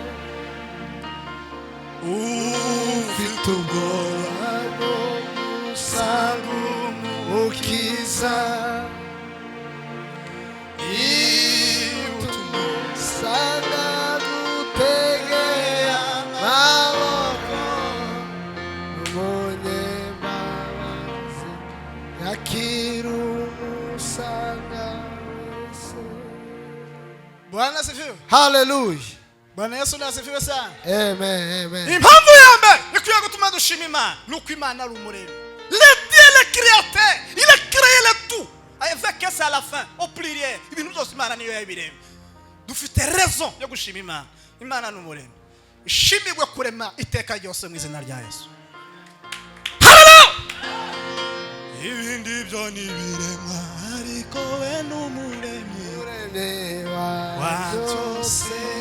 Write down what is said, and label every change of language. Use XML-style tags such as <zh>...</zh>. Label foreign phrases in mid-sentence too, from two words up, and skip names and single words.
<rw>Ufite ubwoba bwo usanga umukiza, usanga gutegera maboko, umunyembabazi akira umusanga wese.</rw> <sw>Bwana asifiwe. Hallelujah. Bwana Yesu asifiwe sana. Amen, amen.</sw> <rw>Impamvu ya mbere ikwiye gutuma dushima Imana nuko Imana ari umuremyi.</rw> <fr>Le Dieu le créateur, il a créé le tout. Avec ça à la fin, au pluriel.</fr> <rw>Ibintu byose Imana niyo yabiremye. Dufite raison yo gushima Imana. Imana ni umuremyi. Ishimirwe kurema iteka ryose mu izina rya Yesu. Hallelujah. Ibindi byo ni biremwa ariko we n'umuremyi wa byose.</rw>